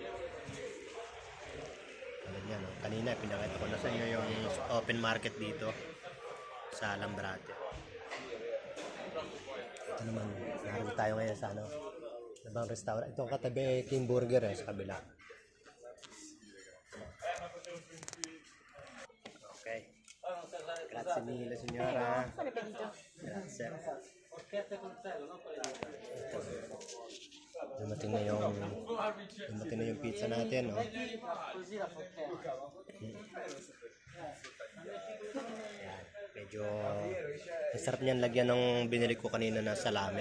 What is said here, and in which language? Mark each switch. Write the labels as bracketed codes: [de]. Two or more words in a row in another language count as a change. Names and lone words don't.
[tl] Tulad yan, kanina pinakita ko na sa inyo yung open market dito sa Lambrate. Ito naman, naroon tayo ngayon sa nabang restaurant. Ito ang katabi King Burger sa kabila. Okay. [it] Grazie mille signora. Grazie. [tl] Dumating na yung pizza natin, no? Ayan, medyo masarap niyan lagyan ng binili ko kanina na salami.